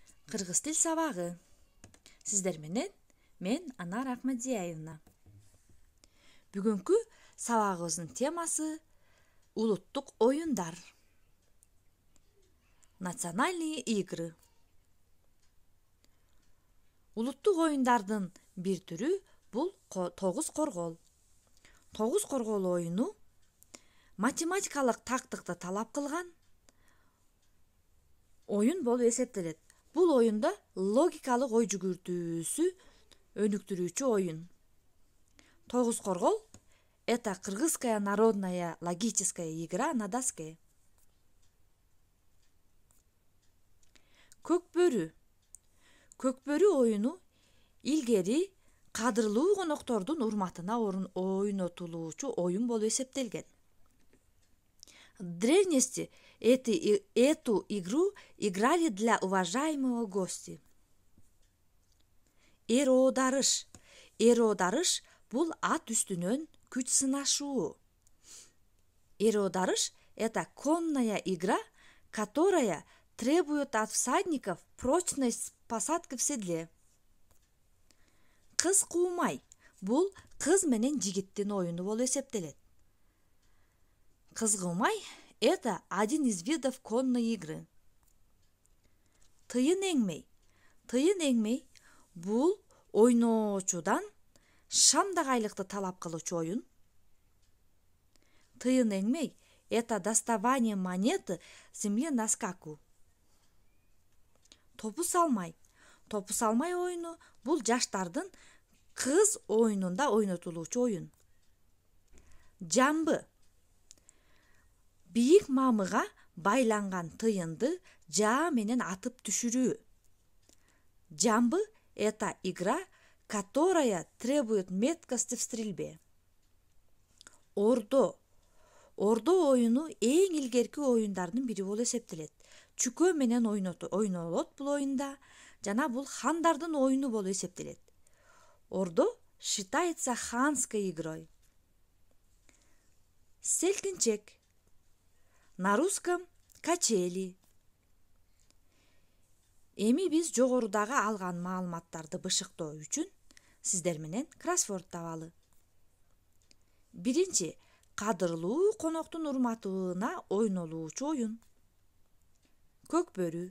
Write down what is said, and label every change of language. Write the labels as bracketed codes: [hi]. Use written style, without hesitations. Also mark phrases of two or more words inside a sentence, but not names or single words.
[ky] Кыргыз тил сабагы. Сиздер менен мен Анар Ахмадияевна. Бүгүнкү сабагыбыздын темасы улуттук оюндар. [ru] Национальные игры. [ky] Улуттук оюндардын бир түрү бул тогуз коргол. Тогуз коргол оюну математикалык тактыкты талап кылган оюн болуп эсептелет. Бул оюнда логикалык ой жүгүртүүсү өнүктүрүүчү оюн. Тогуз коргол — [ru] это кыргызская народная логическая игра на доске. [ky] Көкбөрү. Көкбөрү оюну илгери кадырлуу коноктордун урматына ойнотулуучу оюн болуп эсептелген. [ru] В древности эту игру играли для уважаемого гостя. [ky] Эр-оодарыш. Эр-оодарыш бул ат үстүнөн күч сынашуу. Эр-оодарыш — [ru] это конная игра, которая требует от всадников прочность посадки в седле. [ky] Кыз куумай. Бул кыз менен жигиттин оюну болуп эсептелет. Кыз куумай — [ru] это один из видов конной игры. [ky] Тыйын эңмей. Тыйын эңмей бул ойноочудан шамдак айлыкты талап кылуучу оюн. Тыйын эңмей — [ru] это доставание монеты земли на скаку. [ky] Топу салмай. Топу салмай оюну бул жаштардын кыз оюнунда ойнотулуучу оюн. Жамбы. Бийик мамыга байланган тыйынды жаа менен атып түшүрүү. Жамбы — [ru] это игра, которая требует меткости в стрельбе. [ky] Ордо. Ордо оюну эң илгерки оюндардын бири болуп эсептелет. Чүкө менен ойнолот бул оюнда жана бул хандардын оюну болуп эсептелет. [ru] Ордо считается ханской игрой. Селкинчек. На русском качели. [ky] Эми биз жогорудагы алган маалыматтарды бышыктоо үчүн сиздер менен кроссворд табалы. Биринчи, кадырлуу коноктун урматына ойнолуучу оюн. Көкбөрү.